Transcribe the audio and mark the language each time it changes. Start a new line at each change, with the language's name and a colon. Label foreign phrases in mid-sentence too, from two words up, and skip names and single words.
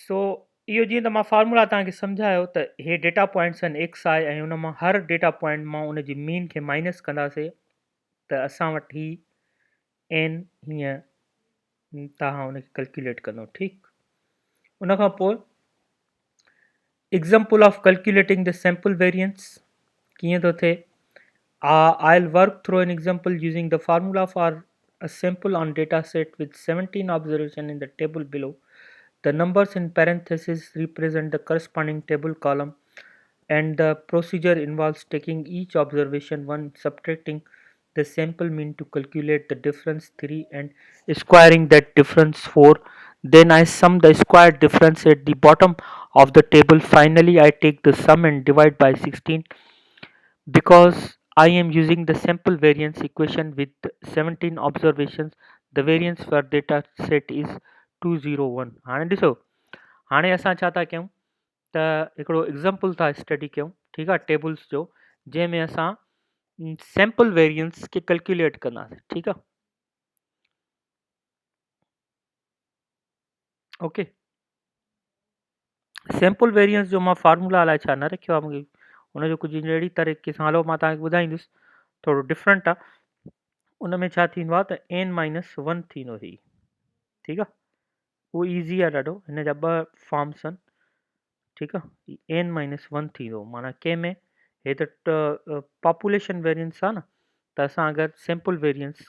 Sindhi: सो इहो जीअं त मां फार्मूला तव्हांखे सम्झायो त हे
English: data points
Sindhi: आहिनि एक्स आहे ऐं हुन मां हर
English: data point
Sindhi: मां उन जी मीन खे माइनस कंदासीं त असां वटि ही एन हीअं तव्हां हुनखे कैलकुलेट कंदो ठीकु उन खां पोइ
English: example of calculating the sample variance
Sindhi: कीअं थो थिए
English: I'll work through an example using the formula for a sample on data set with 17 observation in the table below. The numbers in parentheses represent the corresponding table column and the procedure involves taking each observation 1, subtracting the sample mean to calculate the difference 3 and squaring that difference 4. Then I sum the squared difference at the bottom of the table. Finally, I take the sum and divide by 16. Because I am using the sample variance equation with 17 observations, the variance for data set is 201.
Sindhi: हाणे ॾिसो हाणे असां छा था कयूं त हिकिड़ो एग्ज़ाम्पल था स्टडी कयूं ठीकु आहे टेबल्स जो जंहिंमें असां
English: sample variance
Sindhi: खे कैलकुलेट कंदासीं ठीकु आहे ओके
English: sample variance
Sindhi: जो मां फार्मूला अलाए छा न रखियो आहे मूंखे हुनजो कुझु अहिड़ी तरीक़े सां हलो मां तव्हांखे ॿुधाईंदुसि थोरो डिफरेंट आहे उन में छा थींदो आहे त n माइनस 1 थींदो ही ठीकु आहे उहो ईज़ी आहे ॾाढो हिन जा ॿ फॉर्म्स आहिनि ठीकु आहे एन माइनस 1 थींदो माना कंहिंमें हे त
English: population variance
Sindhi: आहे न त असां अगरि
English: sample variance